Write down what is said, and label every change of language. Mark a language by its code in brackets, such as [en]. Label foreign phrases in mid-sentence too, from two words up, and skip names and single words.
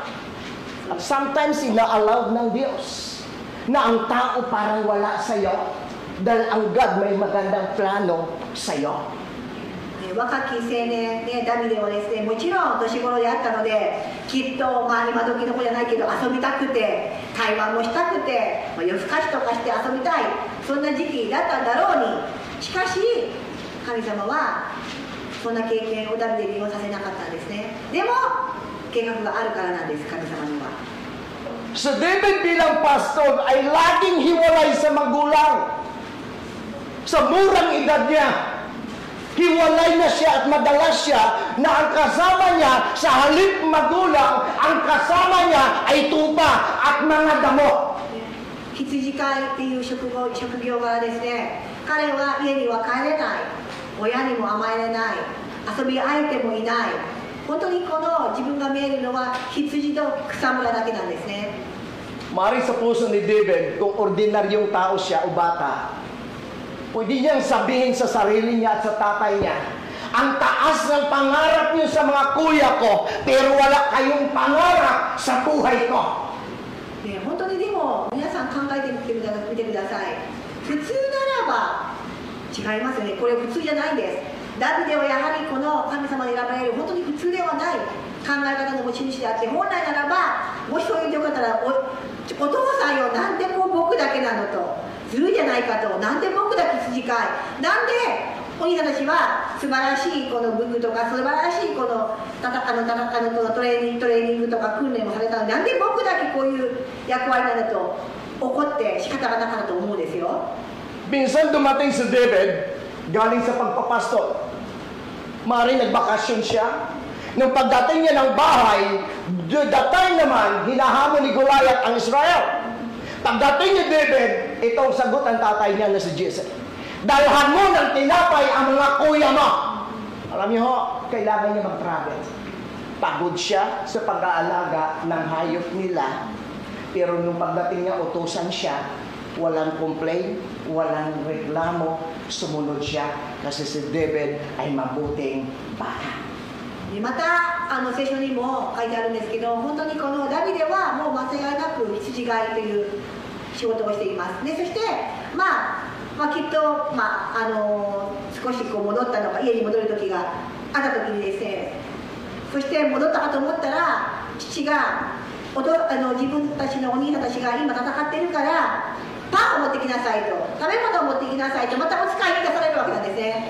[tl] At sometimes ina-allow ng Diyos na ang tao parang wala sa iyo dahil ang God may magandang plano sa iyo. [ja] 若き青年、ダビデはですね、もちろん年頃であったので、きっと、今時の子じゃないけど遊びたくて、会話もしたくて、夜更かしとかして遊びたい、そんな時期だったんだろうに、しかし神様はそんな経験をダビデにはさせなかったんですね。でも計画があるからなんです、神様には。 [tl] So David bilang pastor ay laging hiwalay sa magulang. Sa murang edad niya, hiwalay na siya at madalas siya na ang kasama niya sa halip magulang, ang kasama niya ay tupa at mga damo. [ja] 羊飼いっていう職業柄ですね。彼は家には帰れない、親にも甘えれない、遊び相手もいない。本当にこの自分が見えるのは羊と草むらだけなんですね。 [tl] Maring sa puso ni David, kung ordinaryong tao siya o bata, Pwede niyang sabihin sa sarili niya at sa tatay niya, ang taas ng pangarap niyo sa mga kuya ko, pero wala kayong pangarap sa buhay ko. [ja] ね、本当にでも皆さん考えてみてください。普通ならば違いますよね。これ普通じゃないんです。ダビデはやはりこの神様に選ばれる本当に普通ではない考え方の持ち主であって、本来ならばもしそう言ってよかったら お父さんよ、なんでこう僕だけなのと、ずるいじゃないかと、なんで僕だけ筋飼い、なんでお兄さんたちは素晴らしいこの武具とか素晴らしいこのトレーニングとか訓練をされたのに、なんで僕だけこういう役割なのと怒って仕方がなかったと思うんですよ。 [tl] Minsan dumating si David, galing sa pagpapastol. Maring nagbakasyon siya. Nung pagdating niya ng bahay, [en] that time [tl] naman, hinahamon ni Goliath ang Israel. Pagdating ni David, itong sagot ang tatay niya na si Jesse. Dalhan mo ng tinapay ang mga kuya mo. Alam niyo ho, kailangan niya mag-travel. Pagod siya sa pag-aalaga ng hayop nila. Pero nung pagdating niya, utusan siya. Walang complain, walang reklamo. Sumunod siya kasi si David ay mabuting bata. [ja] でまた聖書にも書いてあるんですけど、本当にこのダビデはもう間違いなく羊飼いという仕事をしています。でそしてきっと、少しこう戻ったのか、家に戻る時があった時にですね、そして戻ったかと思ったら父が自分たちのお兄さんたちが今戦っているからパンを持ってきなさいと、食べ物を持ってきなさいと、またお使いに出されるわけなんですね。